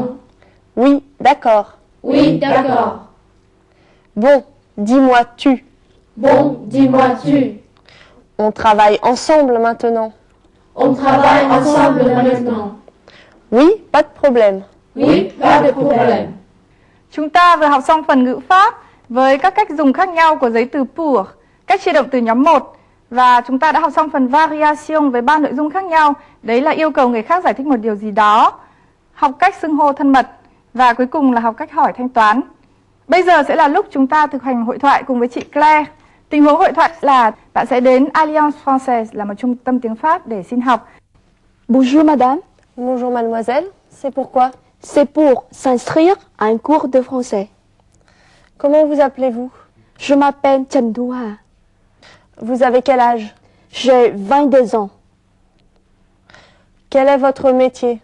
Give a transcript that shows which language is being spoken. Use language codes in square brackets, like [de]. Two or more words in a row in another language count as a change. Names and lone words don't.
[fr] Oui, d'accord. Oui, d'accord. Bon, dis-moi tu. Bon, dis-moi tu. On travaille ensemble maintenant. On travaille ensemble maintenant. Oui, pas de problème. Oui, pas de problème. [vi] Chúng ta vừa học xong phần ngữ pháp với các cách dùng khác nhau của giấy từ pour, cách chia động từ nhóm 1. Và chúng ta đã học xong phần variation với 3 nội dung khác nhau. Đấy là yêu cầu người khác giải thích một điều gì đó, học cách xưng hô thân mật và cuối cùng là học cách hỏi thanh toán. Bây giờ sẽ là lúc chúng ta thực hành hội thoại cùng với chị Claire. Tình huống hội thoại là bạn sẽ đến Alliance Française là một trung tâm tiếng Pháp để xin học. [fr] Bonjour madame, Bonjour mademoiselle, c'est pourquoi? c'est pour s'inscrire à un cours de français. Comment vous appelez-vous? Je m'appelle Trần Thu Hà. Vous avez quel âge? J'ai 22 ans. Quel est votre métier?